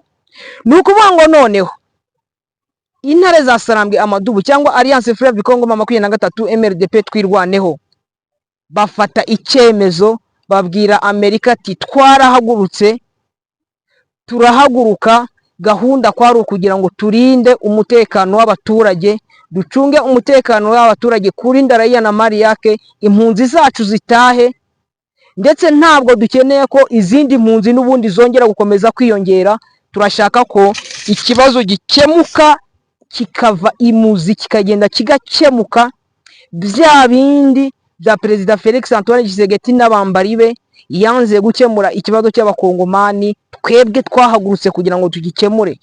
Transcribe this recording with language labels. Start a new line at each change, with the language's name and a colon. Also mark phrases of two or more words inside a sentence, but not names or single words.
Kinyarwanda: Nukuvuga ngo noneho intare za Sarambwe amadubu cyangwa Alliance Fleuve Congo 23 MRDP twirwaneho, bafata icyemezo babwira Amerika ati twarahagurutse, turahaguruka, gahunda kwari ukugira ngo turinde umutekano w'abaturage, ducunge umutekano w'abaturage, kurinda
Swahili: raia na mali yake,
Kinyarwanda: impunzi zacu zitahe, ndetse ntabwo dukeneye ko izindi mpunzi n'ubundi zongera gukomeza kwiyongera. Turashaka ko ikibazo gikemuka, kikava imuzi, kikagenda kigakemuka, bya bindi bya Perezida Felix Antoine Gisegeti n'abambari be yanze gukemura ikibazo cy'abakongomani, twebwe twahagurutse kugira ngo tugikemure.